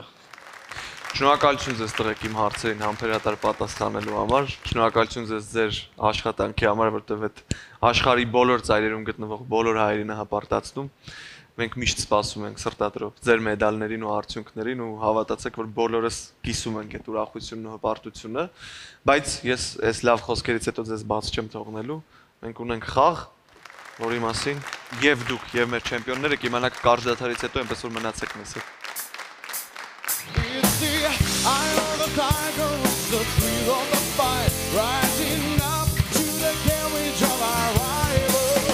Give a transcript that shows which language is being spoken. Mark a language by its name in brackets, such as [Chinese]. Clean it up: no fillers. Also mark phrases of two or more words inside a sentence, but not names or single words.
[Armenian] Շնորհակալություն ձեզ տղեկ իմ հարցերին համբերատար պատասխանելու համար, շնորհակալություն ձեզ ձեր աշխատանքի համար, որտեղ այդ աշխարհի բոլոր ծայրերում գտնվող բոլոր հայերին հպարտացնում։ Մենք միշտ սպասում ենք սրտադրով ձեր մեդալներին ու արդյունքներին ու հավատացեք, որ բոլորս կիսում ենք այդ ուրախությունն ու հպարտությունը, բայց ես այս լավ խոսքերից հետո ձեզ բաց չեմ թողնելու։ Մենք ունենք խաղ, որի մասին եւ դուք եւ մեր չեմպիոնները կիմանաք կարճ դադարից հետո այնպես որ մնացեք մեզ հետ։ [English] It's the eye of the tiger, the thrill of the fight, rising up to the carriage of our rival.